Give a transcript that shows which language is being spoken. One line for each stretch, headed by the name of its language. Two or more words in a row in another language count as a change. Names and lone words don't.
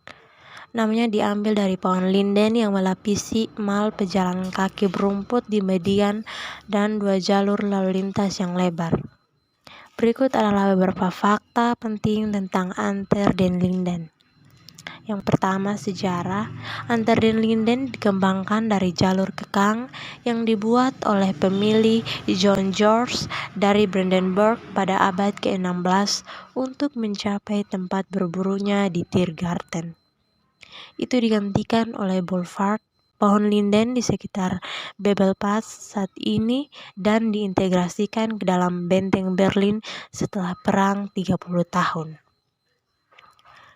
Indonesian: Namanya diambil dari pohon linden yang melapisi mal pejalan kaki berumput di median dan 2 jalur lalu lintas yang lebar. Berikut adalah beberapa fakta penting tentang Unter den Linden. Yang pertama, sejarah. Unter den Linden dikembangkan dari jalur kekang yang dibuat oleh pemilih John George dari Brandenburg pada abad ke-16 untuk mencapai tempat berburunya di Tiergarten. Itu digantikan oleh boulevard pohon linden di sekitar Bebelplatz saat ini dan diintegrasikan ke dalam benteng Berlin setelah perang 30 tahun.